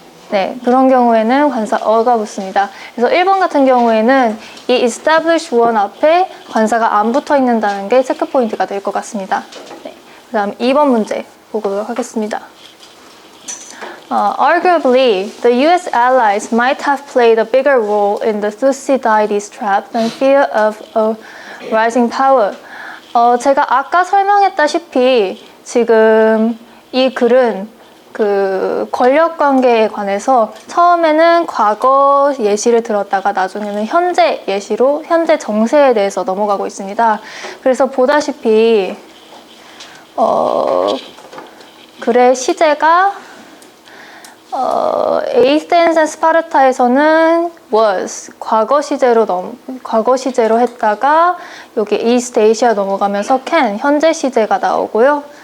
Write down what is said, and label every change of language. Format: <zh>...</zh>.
<ko>네, 그런 경우에는 관사 어가 붙습니다. 그래서 1번 같은 경우에는 이 establish one 앞에 관사가 안 붙어 있는다는 게 체크 포인트가 될 것 같습니다. 네, 그 다음 2번 문제 보도록 하겠습니다.</ko> <en>Arguably, the U.S. allies might have played a bigger role in the Thucydides trap than fear of a rising power.</en> <ko>제가 아까 설명했다시피 지금 이 글은 그 권력 관계에 관해서 처음에는 과거 예시를 들었다가 나중에는 현재 예시로 현재 정세에 대해서 넘어가고 있습니다. 그래서 보다시피 글의 시제가 에이센스 스파르타에서는 was 과거 시제로 했다가 여기 East Asia 넘어가면서 can 현재 시제가 나오고요.</ko>